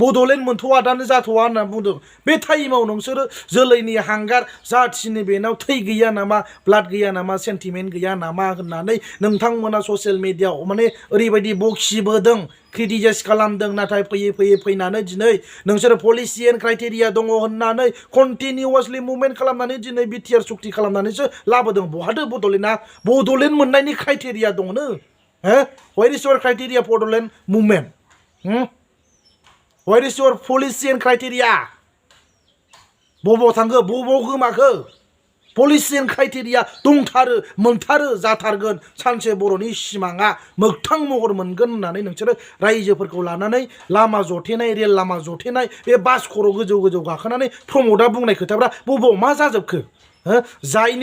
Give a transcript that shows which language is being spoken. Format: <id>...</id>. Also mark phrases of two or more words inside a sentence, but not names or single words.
<brx>बड'लेण्ड मोनथ'वा दानो जाथ'वा होनना बुंदों बे टाइमाव नोंसोरो जोलैनि हांगार जाथिनि बेनाव थै गैया नामा ब्लाड गैया नामा सेन्टिमेन्ट गैया नामा होननानै नोंथांमोना ससियेल मिडियाआव माने ओरैबायदि बखिबोदों क्रिटिसाइज खालामदों नाथाय फैयै फैनानै दिनै नोंसोरो</brx> <en>policy and criteria</en> <brx>दङ होननानै</brx> <en>continuously movement</en> <brx>खालामनानै दिनै बिटिआर सुक्ति खालामनानैसो लाबोदों बहाथो बड'लेण्ड मोननायनि क्राइटेरिया दङनो हो</brx> <en>where is your criteria</en> <brx>बड'लेण्ड मुभमेन्ट</brx> <en>where is your policy and criteria</en> <brx>बबाव थांखो बबाव गोमाखो</brx> <en>policy and criteria</en> <brx>दंथारो मोनथारो जाथारगोन सानसे बर'नि सिमाङा मोगथां महर मोनगोन होननानै नोंसोरो रायजोफोरखौ लानानै लामा जथेनाय रेल लामा जथेनाय बे बास खर' गोजौ गाखोनानै प्रमदआ बुंनाय खोथाफ्रा बबाव मा जाजोबखो जायनि</brx>